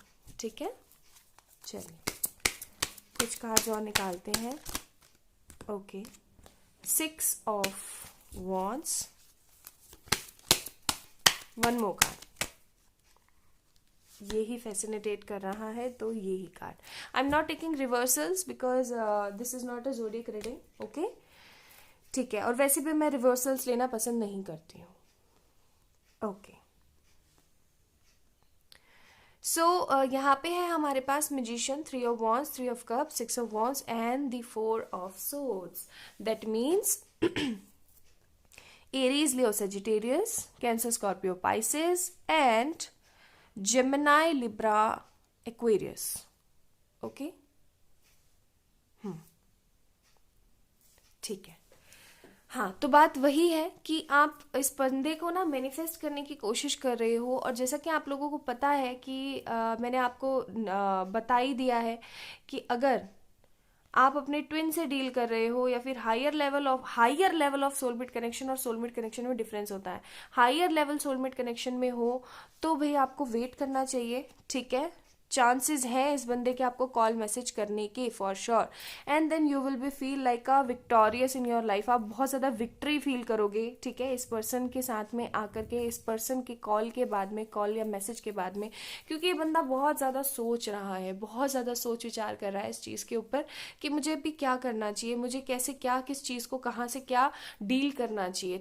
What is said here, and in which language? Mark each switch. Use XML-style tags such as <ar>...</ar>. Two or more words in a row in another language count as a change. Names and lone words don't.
<hi>ठीक है, चलिए कुछ कार्ड्स और निकालते हैं।</hi> <en>Okay, 6 of wands, one more card.</en> <hi>यही फैसिनेटेट कर रहा है, तो यही कार्ड।</hi> <en>I am not taking reversals because this is not a zodiac reading.</en> <hi>ओके, ठीक है, और वैसे भी मैं रिवर्सल्स लेना पसंद नहीं करती हूँ।</hi> <en>okay, so</en> <hi>यहाँ पे है हमारे पास</hi> <en>magician, 3 of wands, 3 of cups, 6 of wands and the 4 of swords. that means Aries, Leo, Sagittarius, Cancer, Scorpio, Pisces and Gemini, Libra, Aquarius.</en> <hi>Okay? ठीक है। हाँ, तो बात वही है कि आप इस बंदे को ना मैनिफेस्ट करने की कोशिश कर रहे हो। और जैसा कि आप लोगों को पता है कि मैंने आपको बता ही दिया है कि अगर आप अपने ट्विन से डील कर रहे हो या फिर</hi> <en>higher level of soulmate connection,</en> <hi>और</hi> <en>soulmate connection</en> <hi>में डिफरेंस होता है।</hi> <en>higher level soulmate connection</en> <hi>में हो तो भाई आपको वेट करना चाहिए। ठीक है, चांसेस हैं इस बंदे के आपको कॉल मैसेज करने के</hi> <en>for sure, and then you will be feel like a victorious in your life.</en> <hi>आप बहुत ज़्यादा</hi> <en>victory feel</en> <hi>करोगे। ठीक है, इस पर्सन के साथ में आकर के, इस पर्सन के कॉल के बाद में, कॉल या मैसेज के बाद में, क्योंकि ये बंदा बहुत ज़्यादा सोच रहा है, बहुत ज़्यादा सोच विचार कर रहा है इस चीज़ के ऊपर कि मुझे अभी क्या करना चाहिए, मुझे कैसे, क्या, किस चीज़ को कहाँ से क्या डील करना चाहिए।</hi>